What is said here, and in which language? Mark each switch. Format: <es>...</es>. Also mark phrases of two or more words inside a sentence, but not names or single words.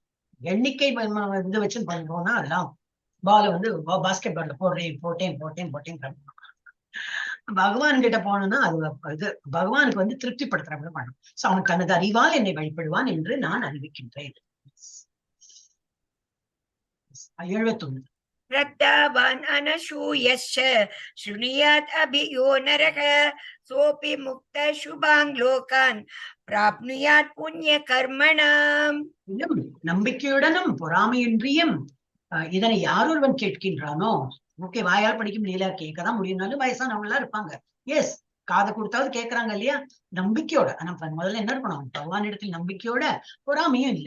<ta>எண்ணிக்கை இது வச்சு பண்றோம்னா அதெல்லாம் பால</ta> <en>basket ball</en> <ta>போட்டேன் பகவான் கிட்ட போனோம்னா அது பகவானுக்கு திருப்திப்படுத்துற மாதிரி பண்ணும். சோ அவன் தனது அறிவால் என்னை வழிபடுவான் என்று நான் அறிவிக்கின்றேன். 71.</ta> <sa>श्रद्धावान् अनसूयश्च शृणुयात् अभियो नरः सोऽपि मुक्तः शुभान् लोकान् प्राप्नुयात् पुण्यकर्मणाम्.</sa> <ta>நம்பிக்கையுடனும் பொறாமையின்றியும் இதனை யாரொருவன் கேட்கின்றானோ, ஓகே வாயால் படிக்க முடியல, கேட்கதான் முடியும்னாலும் வயசானவங்க எல்லாம் இருப்பாங்க. எஸ், காதை கொடுத்தாவது கேட்கறாங்க இல்லையா, நம்பிக்கையோட. ஆனா முதல்ல என்ன இருக்கணும், பகவான் இடத்தில் நம்பிக்கையோட, பொறாமையும் இல்ல.</ta>